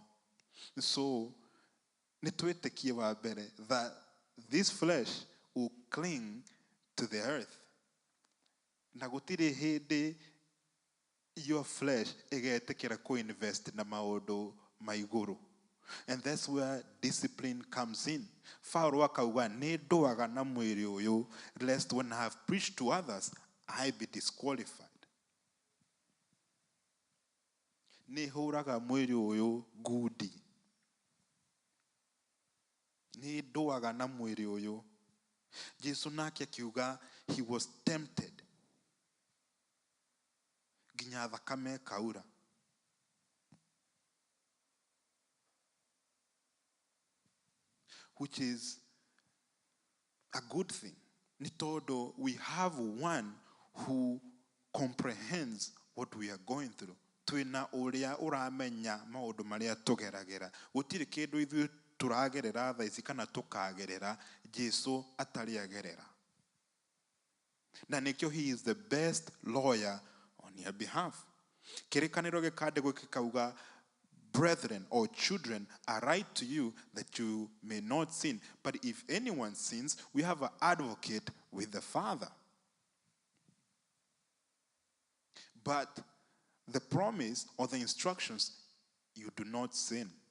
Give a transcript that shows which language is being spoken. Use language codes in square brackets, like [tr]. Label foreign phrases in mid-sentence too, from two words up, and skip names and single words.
[en] So [ki] nĩtwĩtĩkie wa mbere [en] that this flesh will cling to the earth. [ki] Na gũtirĩ hĩndĩ [en] your flesh [ki] ĩgetĩkĩra kũ-invest na maũndũ ma igũrũ. [en] And that's where discipline comes in. [ki] Paulo akauga nĩ ndũaga na mwĩrĩ ũyũ, [en] lest when I have preached to others, I be disqualified. [ki] Nĩ hũraga mwĩrĩ ũyũ ngundi. Nĩ ndũaga na mwĩrĩ ũyũ. Jesu nake akiuga [en] he was tempted. [ki] Nginya thakame kaura. [en] Which is a good thing. [ki] Nĩ tondũ [en] we have one who comprehends what we are going through. [ki] Twĩna ũrĩa ũramenya maũndũ marĩa tũgeragĩra. Gũtirĩ kĩndũ ithuĩ tũragerera thaa ici kana tũkagerera Jesu atarĩ agerera. Na nĩkĩo [en] he is the best lawyer on your behalf. [ki] Kĩrĩkanĩro gĩkandĩkwo gĩkauga, [en] brethren or children, I write to you that you may not sin. But if anyone sins, we have an advocate with the Father. But the promise or the instructions, you do not sin.